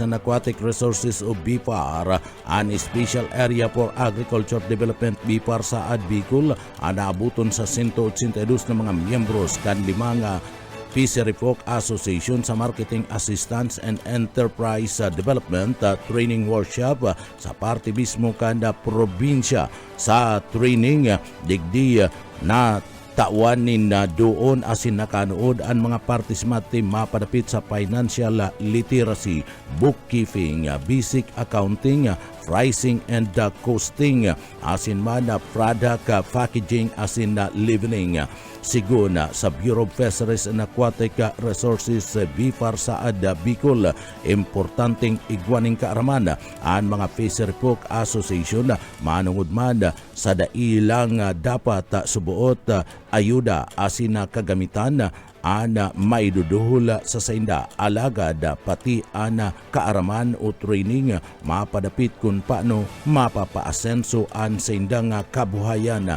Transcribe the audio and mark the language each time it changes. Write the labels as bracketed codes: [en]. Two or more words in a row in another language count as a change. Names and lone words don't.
[bik] and Aquatic Resources o BFAR an Special Area for Agriculture Development BFAR sa Bicol ang naabuton sa 182 na mga miyembros kan limang Fishery Folk Association sa Marketing Assistance and Enterprise Development Training Workshop sa parte mismo kanda probinsya. Sa training digdi na tawanin na doon asin nakanood ang mga partisipante mapadapit sa [en] financial literacy, bookkeeping, basic accounting, pricing and costing, [bik] asin man [en] product packaging [bik] asin labeling. Sigun sa Bureau of Fisheries and Aquatic Resources BFAR sa Bicol, importanteng igwaning kaaraman ang mga Fishery Folk Association manungod man sa dailang dapat subuot ayuda asin kagamitan ana maiduduhol sa sainda alagad pati ana kaaraman o training mapadapit kung paano mapapaasenso ang saindang kabuhayan.